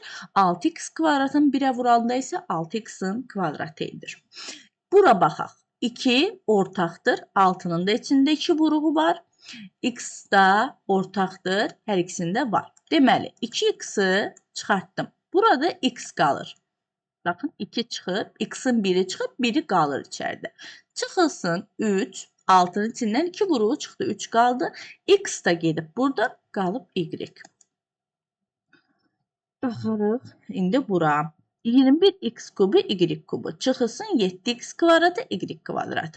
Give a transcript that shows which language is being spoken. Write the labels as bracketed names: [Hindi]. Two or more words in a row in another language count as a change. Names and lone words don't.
[Azerbaijani] 6x kvadratını 1-ə vuranda isə 6x-in kvadratı edir. Bura baxaq. 2 ortaqdır. 6-nın da içində 2 vuruğu var. X da ortaqdır. Hər ikisində var. Deməli, 2x-i çıxartdım. Burada x qalır. Baxın, 2 çıxıb, x-in 1-i çıxıb, 1-i qalır içəridə. Çıxılsın 3, 6-nın içindən 2 vuruğu çıxdı, 3 qaldı. X da gedib, burada qalıb y. Baxarıq, indi bura. 21x kubu, y kubu. Çıxılsın 7x kvadratı, y kvadratı.